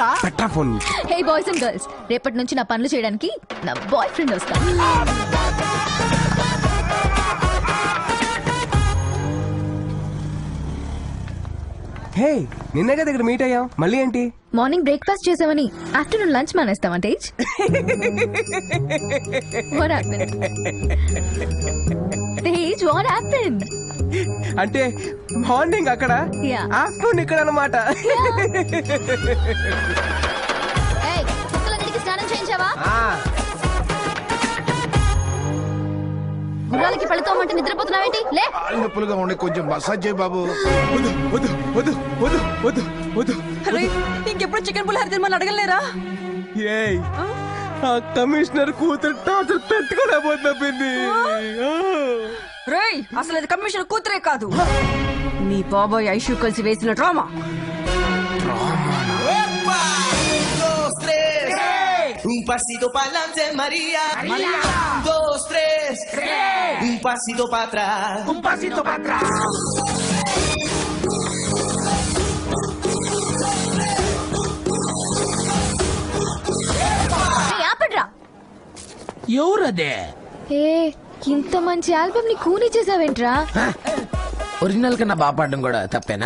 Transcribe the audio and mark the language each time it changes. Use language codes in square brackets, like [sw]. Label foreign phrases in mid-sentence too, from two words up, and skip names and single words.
[en] Hey boys and girls, [te] రేపటి నుంచి నా పనులు చేయడానికి నా [en] boy friend [te] వస్తా. హే, నిన్నే కదా ఇక్కడ మీట్ అయ్యాం, మళ్ళీ ఏంటి? [en] morning breakfast [te] చేసామని [en] afternoon lunch [te] మానేస్తావా తేజ్? [en] What happened? తేజ్, what happened? [te] అంటే మార్నింగ్ అక్కడ, ఆఫ్టర్నూన్ ఇక్కడ అన్నమాట. కుక్కలన్నిటికీ స్నానం చేయించావా? గుర్రాలకి పడుకోమంటే నిద్రపోతున్నావేంటి? లే. నొప్పులుగా ఉండే కొంచెం మసాజ్ చేయి బాబు. ఇంకెప్పుడు చికెన్ పులిహోర తినమని అడగలేరా? ఆ కమిషనర్ కూతురు టార్చర్ పెట్టుకోలేకపోతుంది. రేయ్, అసలు అది కమిషనర్ కూతురే కాదు, మీ బాబాయ్ ఐషు కలిసి వేసిన డ్రామా. [es] Un pasito pa'lante, María. María. 2, 3. Un pasito para atrás. Un pasito para atrás. [te] ఎవరదే? ఏ, ఇంత మంచి ఆల్బమ్ ని కూనీ చేసావేంట్రా? ఒరిజినల్ కన్నా బాగా పాడడం కూడా తప్పేనా?